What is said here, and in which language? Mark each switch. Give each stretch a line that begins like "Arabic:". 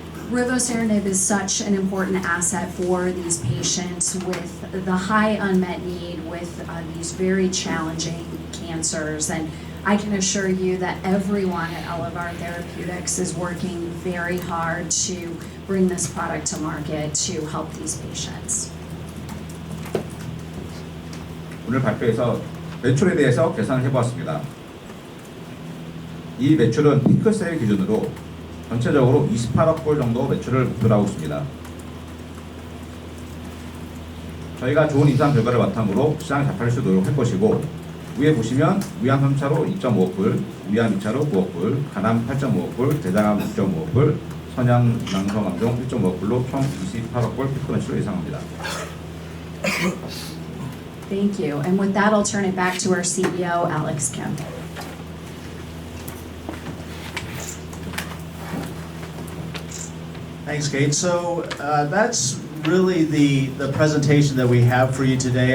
English: Riboceranib is such an important asset for these patients with the high unmet need with these very challenging cancers. And I can assure you that everyone at Elevar Therapeutics is working very hard to bring this product to market to help these patients.
Korean: 오늘 발표에서 매출에 대해서 계산을 해보았습니다. 이 매출은 피크셀 기준으로 전체적으로 28억 불 정도 매출을 목표로 하고 있습니다. 저희가 좋은 임상 결과를 바탕으로 시장을 잡할 수 노력할 것이고, 위에 보시면 위암 3차로 2.5억 불, 위암 2차로 9억 불, 간암 8.5억 불, 대장암 6.5억 불, 선양, 낭성암종 1.5억 불로 총 28억 불 피크 매출을 예상합니다.
English: Thank you. And with that, I'll turn it back to our CEO, Alex Kim. Thanks, Kate. So that's really the presentation that we have for you today.